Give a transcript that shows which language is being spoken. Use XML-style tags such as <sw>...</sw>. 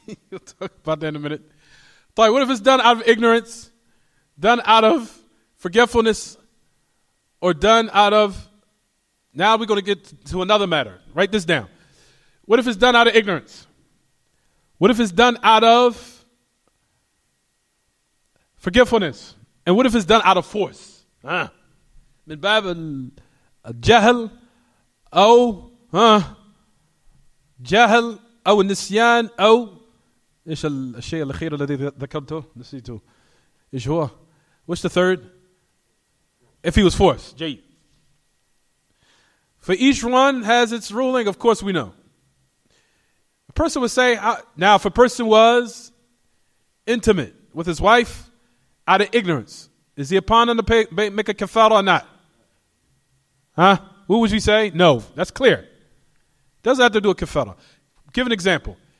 <en>We'll talk about that in a minute. But what if it's done out of ignorance, done out of forgetfulness, or done out of, now we're going to get to another matter. Write this down. What if it's done out of ignorance? What if it's done out of forgetfulness? And what if it's done out of force?</en> <ar>من باب الجهل أو جهل أو النسيان أو إيش الشيء الأخير الذي ذكرته نسيته إيش هو?</ar> <en>What's the third? If he was forced. Jay. For each one has its ruling, of course we know. A person would say, now if a person was intimate with his wife out of ignorance, is he upon him to make a kafara or not? What would you say? No, that's clear. Doesn't have to do a kafara. Give an example.</en>